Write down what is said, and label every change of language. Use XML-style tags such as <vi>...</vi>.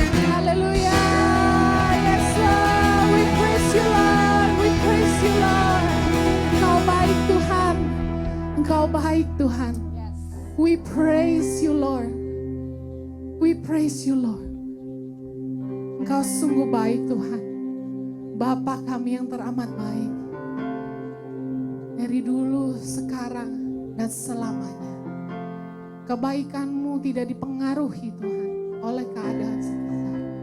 <en>Haleluya. Yes Lord, we praise you Lord, we praise you Lord.</en> <id>Engkau baik Tuhan, Engkau baik Tuhan.</id> <en>We praise you Lord, we praise you Lord.</en> <id>Engkau sungguh baik Tuhan, Bapa kami yang teramat baik. Dari dulu, sekarang, dan selamanya. Kebaikan-Mu tidak dipengaruhi Tuhan oleh keadaan sekitar.</id>